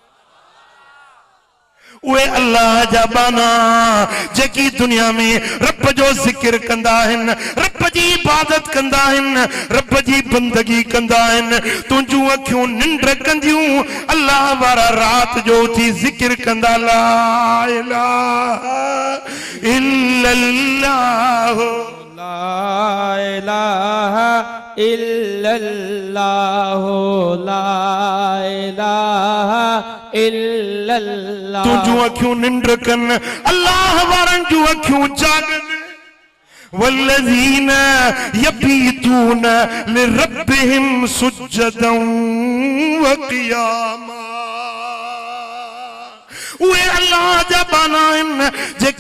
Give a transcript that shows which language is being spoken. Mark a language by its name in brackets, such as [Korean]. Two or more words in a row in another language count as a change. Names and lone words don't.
[Sindhi] उहे अल्लाह जा बाना जेकी दुनिया में रब जो ज़िक्र कंदा आहिनि रब जी इबादत कंदा आहिनि रब जी बंदगी कंदा आहिनि तुंहिंजूं अखियूं निंड कंदियूं अल्लाह वारा रात जो उथी ज़िक्र कंदा [Arabic] لا إله إلا الله لا إله إلا الله لا إله إلا الله [Sindhi] तुंहिंजूं अखियूं निंड कनि अल्लाह वारनि जूं अखियूं जागनि [Arabic] والذين يبيتون لربهم سجدا وقياما [Sindhi] उहे अल्लाह जा बाना आहिनि जेके